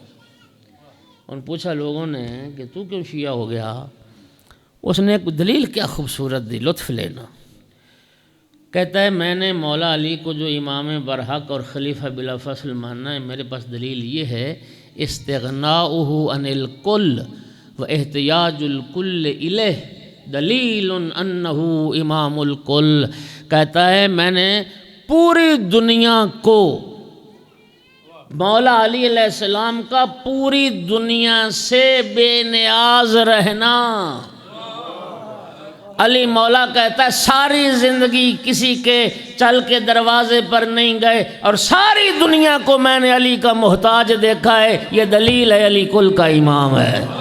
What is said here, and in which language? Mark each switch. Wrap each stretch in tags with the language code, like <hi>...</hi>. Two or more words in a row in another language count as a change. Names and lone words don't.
<ur>ان پوچھا لوگوں نے کہ تو کیوں شیعہ ہو گیا؟ اس نے ایک دلیل کیا خوبصورت دی، لطف لینا۔ کہتا ہے میں نے مولا علی کو جو امام برحق اور خلیفہ بلا فصل ماننا ہے، میرے پاس دلیل یہ ہے</ur> <ar>استغناؤہ عن الکل و احتیاج الکل الیہ دلیل انہو امام الکل۔</ar> <ur>کہتا ہے میں نے پوری دنیا کو، مولا علی علیہ السلام کا پوری دنیا سے بے نیاز رہنا۔ علی مولا کہتا ہے ساری زندگی کسی کے چل کے دروازے پر نہیں گئے اور ساری دنیا کو میں نے علی کا محتاج دیکھا ہے، یہ دلیل ہے علی کل کا امام ہے۔</ur>